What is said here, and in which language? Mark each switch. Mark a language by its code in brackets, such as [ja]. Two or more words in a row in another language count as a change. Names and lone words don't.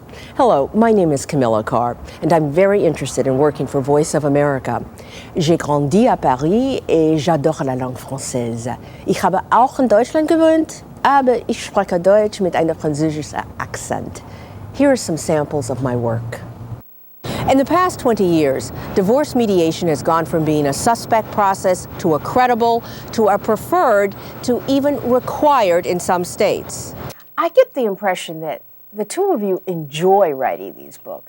[en] Hello, my name is Camilla Carr, and I'm very interested in working for Voice of America. [fr] J'ai grandi à Paris et j'adore la langue française. [de] Ich habe auch in Deutschland gewohnt, aber ich spreche Deutsch mit einem französischen Akzent. [en] Here are some samples of my work. In the past 20 years, divorce mediation has gone from being a suspect process to a credible, to a preferred, to even required in some states. I get the impression that the two of you enjoy writing these books.